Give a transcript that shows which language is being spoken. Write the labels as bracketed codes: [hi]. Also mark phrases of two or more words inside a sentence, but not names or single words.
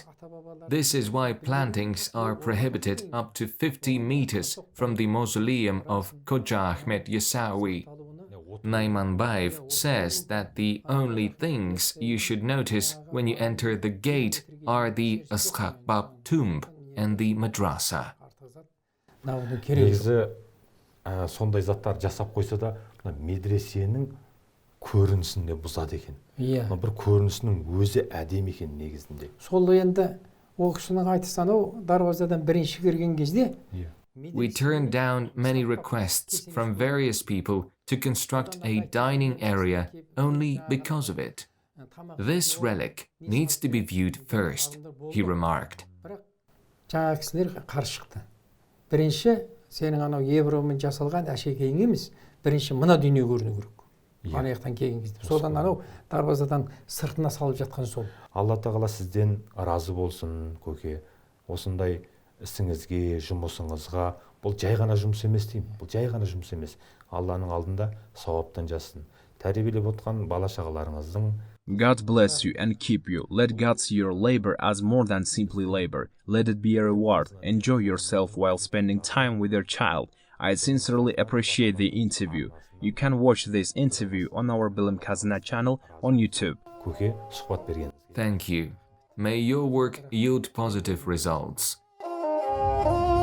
[en] This is why plantings are prohibited up to 50 meters from the mausoleum of Khoja Ahmed Yasawi. Naymanbayev says that the only things you should notice when you enter the gate are the Yskak Bab tomb and the madrasa. [kk] Негізі сондай заттар жасап қойса да медресенің көрінісін де бұзады екен. Бір көрінісінің өзі әдемі екен негізінде. Сол енді ол кісінің айтысаны дарвазадан бірінші кірген кезде [en] We turned down many requests from various people to construct a dining area only because of it. This relic needs to be viewed first, he remarked. [kk] Жаңа кісілер қарсы шықты. Бірінші сенің анау евромен жасалған әшекейің емес, бірінші мына дүние көріну керек. Ана жақтан келген кезде. Содан анау дарвазадан сыртына салып жатқан сол. Алла тағала сізден разы болсын, көке. Осындай ісіңізге, жұмысыңызға, бұл жай ғана жұмыс емес деймін. Бұл жай ғана жұмыс емес. Алланың алдында сауаптан жазсын. Тәрбиелеп отқан бала-шағаларыңыздың [en] God bless you and keep you. Let God see your labor as more than simply labor. Let it be a reward. Enjoy yourself while spending time with your child. I sincerely appreciate the interview. You can watch this interview on our Bilim Kazyna channel on YouTube. [kk] көке сұхбат берген. [en] Thank you. May your work yield positive results.